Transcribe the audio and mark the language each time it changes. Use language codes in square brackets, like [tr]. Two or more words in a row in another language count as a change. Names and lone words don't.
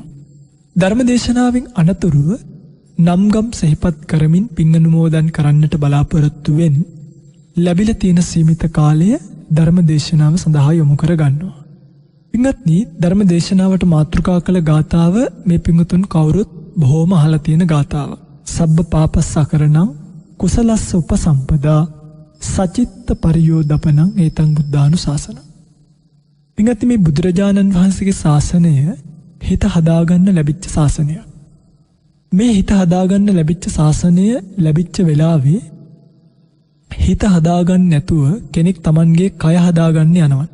[si] ධර්මදේශනාවෙන් අනතුරුව නම්ගම් සිහිපත් කරමින් පින් අනුමෝදන් කරන්නට බලාපොරොත්තු වෙන ලැබිලා තියෙන සීමිත කාලය ධර්මදේශනාව සඳහා යොමු කර ගන්නවා. පින්වත්නි, ධර්මදේශනාවට මාතෘකා කළ ගාථාව මේ පින්වතුන් කවුරුත් බොහෝම අහලා තියෙන ගාථාව. [pi] සබ්බ පාපස්ස අකරණං කුසලස්ස උපසම්පදා සචිත්ත පරියෝදපනං ඒතං බුද්ධානුශාසනං. [si] පින්වත්නි, මේ බුදුරජාණන් වහන්සේගේ ශාසනය හිත හදාගන්න ලැබිච්ච ශාසනයක්. මේ හිත හදාගන්න ලැබිච්ච ශාසනය ලැබිච්ච වෙලාවේ හිත හදාගන්න නැතුව කෙනෙක් Tamanගේ කය හදාගන්න යනවන.